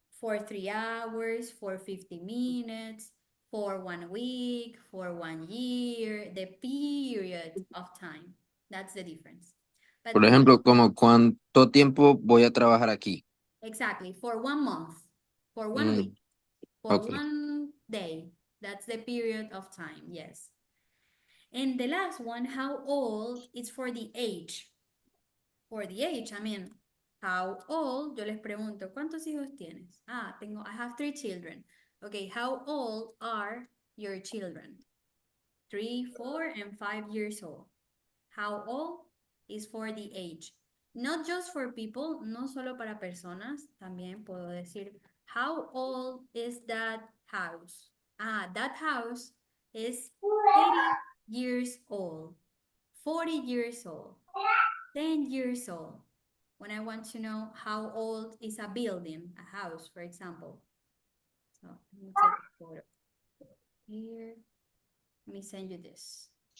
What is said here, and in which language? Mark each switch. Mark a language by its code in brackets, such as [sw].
[en] For 3 hours, for 50 minutes, for 1 week, for 1 year, the period of time. That's the difference. But [es] Por ejemplo, como cuánto tiempo voy a trabajar aquí. [en] exactly, for 1 month, for 1 Mm, week, for okay. 1 day. That's the period of time, yes. And the last one, how old, is for the age. For the age, I mean, how old, yo les pregunto, ¿cuántos hijos tienes? I have 3 children. Okay, how old are your children? 3, 4, and 5 years old. How old is for the age. Not just for people, no solo para personas, también puedo decir, how old is that house? That house is 30 years old, 40 years old, 10 years old. When I want to know how old is a building, a house, for example. So let me take a photo here. Let me send you this.